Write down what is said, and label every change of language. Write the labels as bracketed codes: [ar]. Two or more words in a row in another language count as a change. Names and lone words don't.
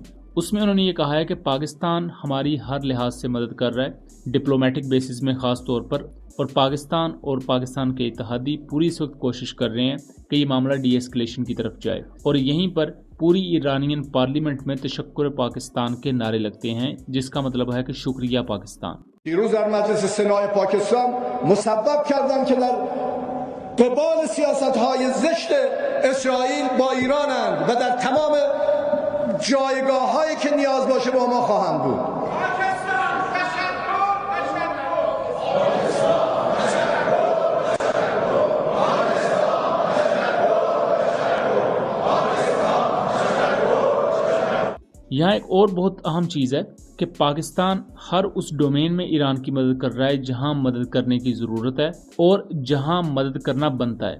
[ur] اس میں انہوں نے یہ کہا ہے کہ پاکستان ہماری ہر لحاظ سے مدد کر رہا ہے, [en] diplomatic basis [ur] میں خاص طور پر، اور پاکستان اور پاکستان کے اتحادی پوری اس وقت کوشش کر رہے ہیں کہ یہ معاملہ [en] de-escalation [ur] کی طرف جائے. اور یہیں پر پوری [en] Iranian parliament [ur] میں تشکر پاکستان کے نعرے لگتے ہیں، جس کا مطلب ہے کہ شکریہ پاکستان. [fa] دیروز در مجلس سنای پاکستان مسبب کردن که در قبال سیاست‌های زشت اسرائیل با ایرانند و در تمام جایگاه‌هایی که نیاز باشه با ما خواهند بود. [ur] یہاں ایک اور بہت اہم چیز ہے کہ پاکستان ہر اس ڈومین میں ایران کی مدد کر رہا ہے جہاں مدد کرنے کی ضرورت ہے اور جہاں مدد کرنا بنتا ہے.